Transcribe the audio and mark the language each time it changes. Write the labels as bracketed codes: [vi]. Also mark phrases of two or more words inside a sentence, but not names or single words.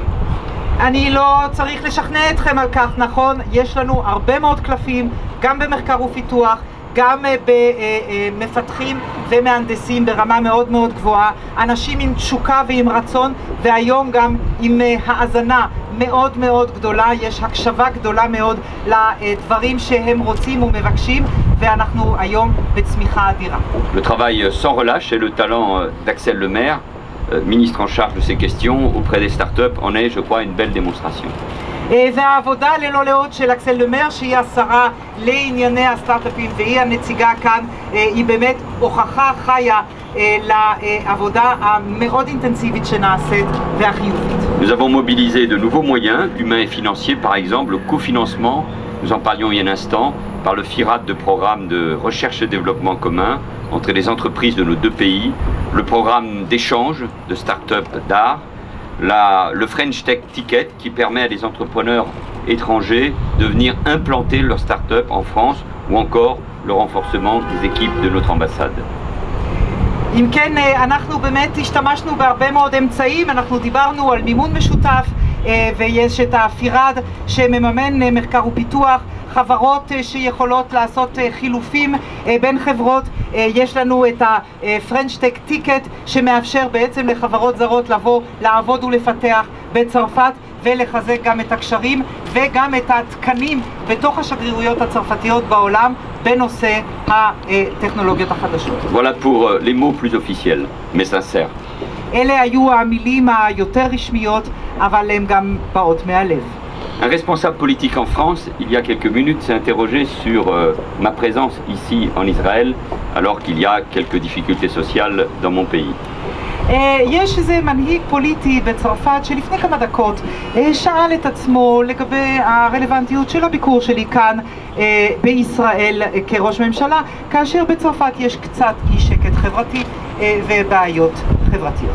[he] אני לא צריך לשכנע אתכם על כך, נכון? יש לנו הרבה מאוד קלפים, גם במחקר ופיתוח, גם במפתחים ומהנדסים ברמה מאוד מאוד גבוהה, אנשים עם תשוקה ועם רצון, והיום גם עם האזנה מאוד מאוד גדולה, יש הקשבה גדולה מאוד לדברים שהם רוצים ומבקשים, ואנחנו היום בצמיחה אדירה. [fr] Le travail sans relâche et le talent d'Axel Lemaire, ministre en charge de ces questions auprès des startups, en est, je crois, une belle démonstration. [he] והעבודה ללא לאות של אקסל למר, שהיא השרה לענייני הסטארט-אפים והיא הנציגה כאן, היא באמת הוכחה חיה לעבודה המאוד אינטנסיבית שנעשית והחיובית. [fr] Nous avons mobilisé de nouveaux moyens, humains et financiers, par exemple le cofinancement, nous en parlions il y a un instant, par le FIRAD de programme de recherche et développement commun entre les entreprises de nos deux pays, le programme d'échange de start-up d'art, le French Tech Ticket qui permet à des entrepreneurs étrangers de venir implanter leur start-up en France ou encore le renforcement des équipes de notre ambassade. [he] אם כן, אנחנו באמת השתמשנו בהרבה מאוד אמצעים, אנחנו דיברנו על מימון משותף ויש את הפירד שמממן מחקר ופיתוח, חברות שיכולות לעשות חילופים בין חברות, יש לנו את ה-French Tech Ticket שמאפשר בעצם לחברות זרות לבוא, לעבוד ולפתח בצרפת ולחזק גם את הקשרים וגם את התקנים בתוך השגרירויות הצרפתיות בעולם בנושא הטכנולוגיות החדשות. [fr] Voilà pour les mots plus officiels, mais sincères. [he] אלה היו המילים היותר רשמיות, אבל הן גם באות מהלב. [fr] Un responsable politique en France, il y a quelques minutes, s'est interrogé sur ma présence ici en Israël, alors qu'il y a quelques difficultés sociales dans mon pays. [he] יש איזה מנהיג פוליטי בצרפת שלפני כמה דקות שאל את עצמו לגבי הרלוונטיות של הביקור שלי כאן בישראל כראש ממשלה, כאשר בצרפת יש קצת אי שקט חברתי ובעיות חברתיות.